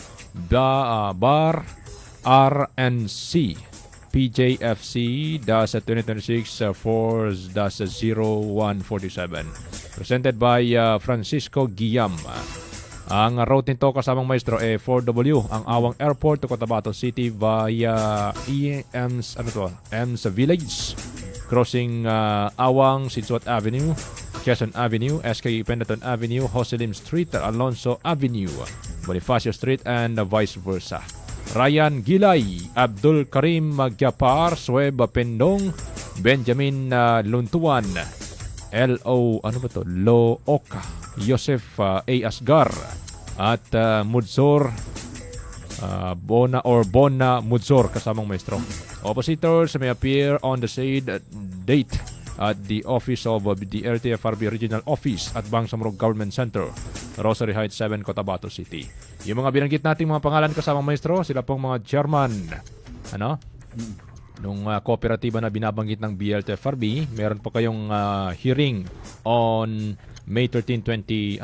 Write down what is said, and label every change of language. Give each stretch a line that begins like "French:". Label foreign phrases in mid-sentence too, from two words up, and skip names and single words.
English: Bar RNC PJFC -2026 4-0147 presented by Francisco Guillam.
Filipino: Ang route nito kasamang maestro 4W ang Awang Airport to Cotabato City via EM's Ems Village, crossing Awang, Sidsuat Avenue, Quezon Avenue, SK Pendaton Avenue, Joselim Street, Alonso Avenue, Bonifacio Street,
English: and vice versa.
Filipino: Ryan Gilay, Abdul Karim Magyapar, Sueb Pendong, Benjamin Luntuan, Looka, Joseph A. Asgar, at Mudzor Bona Mudzor kasamang maestro.
English: Oppositors may appear on the said date at the office of the LTFRB Regional Office at Bangsamoro Government Center, Rosary Heights 7, Cotabato City.
Filipino: Yung mga binanggit nating mga pangalan kasamang maestro, sila pong mga chairman nung kooperatiba na binabanggit ng BLTFRB. Meron pa kayong
English: hearing on May 13,
Filipino: 20...